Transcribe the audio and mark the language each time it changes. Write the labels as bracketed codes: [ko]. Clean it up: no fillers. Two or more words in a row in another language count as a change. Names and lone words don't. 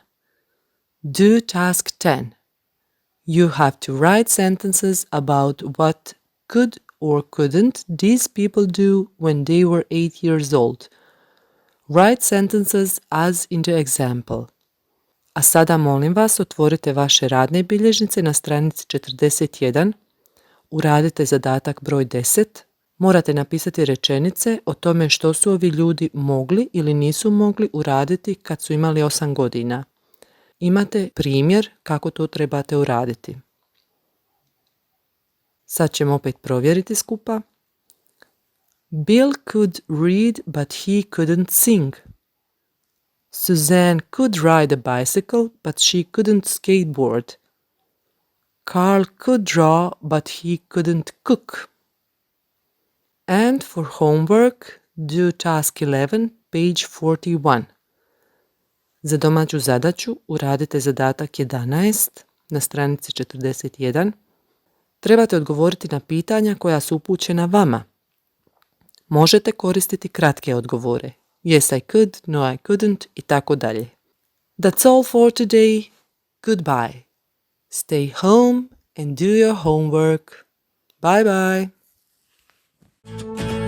[en] Do task 10. You have to write sentences about what could or couldn't these people do when they were 8 years old. Write sentences as in the example. [bs] A sada molim vas otvorite vaše radne bilježnice na stranici 41. Uradite zadatak broj 10. Morate napisati rečenice o tome što su ovi ljudi mogli ili nisu mogli uraditi kad su imali 8 godina. Imate primjer kako to trebate uraditi. Sad ćemo opet provjeriti skupa. [en] Bill could read but he couldn't sing. Suzanne could ride a bicycle but she couldn't skateboard. Carl could draw but he couldn't cook. And for homework, do task 11, page 41. [bs] Za domaću zadaću uradite zadatak 11 na stranici 41. Trebate odgovoriti na pitanja koja su upućena vama. Možete koristiti kratke odgovore. [en] Yes, I could, no, I couldn't [bs] i tako dalje. [en] That's all for today. Goodbye. Stay home and do your homework. Bye bye.